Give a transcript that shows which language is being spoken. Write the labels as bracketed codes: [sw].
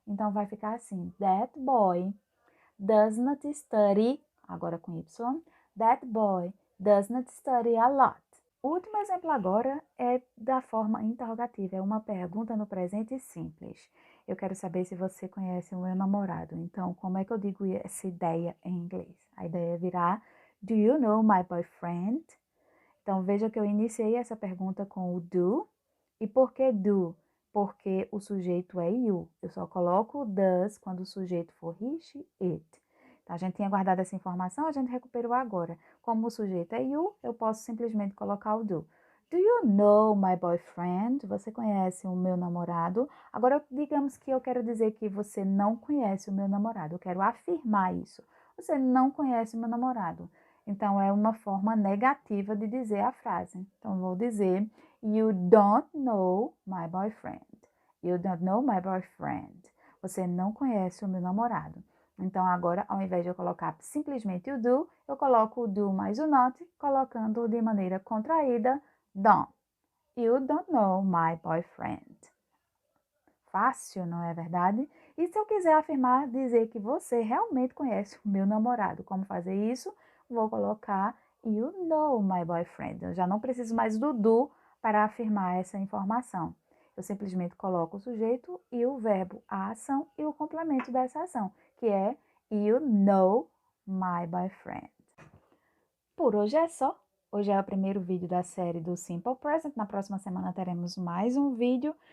[pt] Então, vai ficar assim, [en] that boy does not study, [pt] agora com Y, [en] that boy does not study a lot. [pt] O último exemplo agora é da forma interrogativa, é uma pergunta no presente simples. Eu quero saber se você conhece o meu namorado. Então, como é que eu digo essa ideia em inglês? A ideia virá, [en] do you know my boyfriend? [pt] Então, veja que eu iniciei essa pergunta com o do. E por que do? Porque o sujeito é you. Eu só coloco o does quando o sujeito for he, she, it. Então, a gente tinha guardado essa informação, a gente recuperou agora. Como o sujeito é you, eu posso simplesmente colocar o do. [en] Do you know my boyfriend? [pt] Você conhece o meu namorado? Agora, digamos que eu quero dizer que você não conhece o meu namorado. Eu quero afirmar isso. Você não conhece o meu namorado. Então, é uma forma negativa de dizer a frase. Então, vou dizer, [en] you don't know my boyfriend. You don't know my boyfriend. [pt] Você não conhece o meu namorado. Então, agora, ao invés de eu colocar simplesmente o do, eu coloco o do mais o not, colocando de maneira contraída, don't. [en] You don't know my boyfriend. [pt] Fácil, não é verdade? E se eu quiser afirmar, dizer que você realmente conhece o meu namorado, como fazer isso? Vou colocar [en] you know my boyfriend. [pt] Eu já não preciso mais do para afirmar essa informação. Eu simplesmente coloco o sujeito e o verbo, a ação e o complemento dessa ação, que é [en] you know my boyfriend. [pt] Por hoje é só. Hoje é o primeiro vídeo da série do Simple Present. Na próxima semana teremos mais um vídeo.